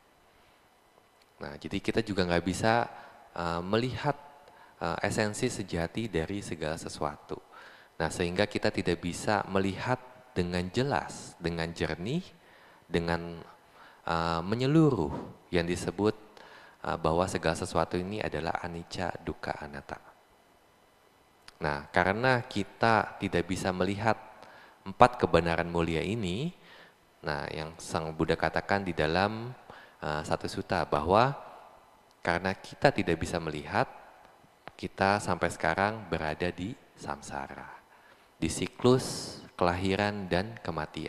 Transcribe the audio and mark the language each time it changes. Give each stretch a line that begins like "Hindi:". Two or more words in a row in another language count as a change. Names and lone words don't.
Indonesian: Nah, jadi kita juga nggak bisa melihat esensi sejati dari segala sesuatu. Nah, sehingga kita tidak bisa melihat dengan jelas, dengan jernih, dengan menyeluruh yang disebut bahwa segala sesuatu ini adalah
Pali: anicca, dukkha, anatta.
Indonesian: Nah, karena kita tidak bisa melihat 4 kebenaran mulia ini, nah yang Sang Buddha katakan di dalam satu sutta bahwa karena kita tidak bisa melihat, kita sampai sekarang berada di samsara, di siklus kelahiran dan kematian.